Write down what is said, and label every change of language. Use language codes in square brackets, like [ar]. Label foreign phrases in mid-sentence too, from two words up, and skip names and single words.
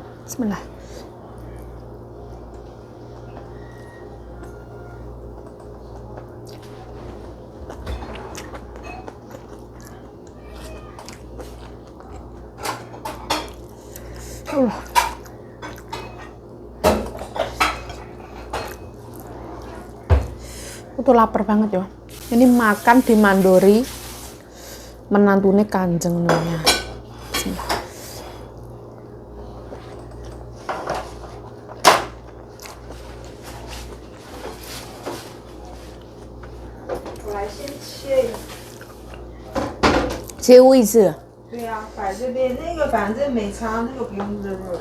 [ar] Bismillah. Allah. [id] Aku tuh lapar banget ya. Ini makan di Mandori, menantune Kanjeng Nyonya. [ar] Bismillah. [zh] 切位置。对呀、摆这边那个反正没差，那个不用热热。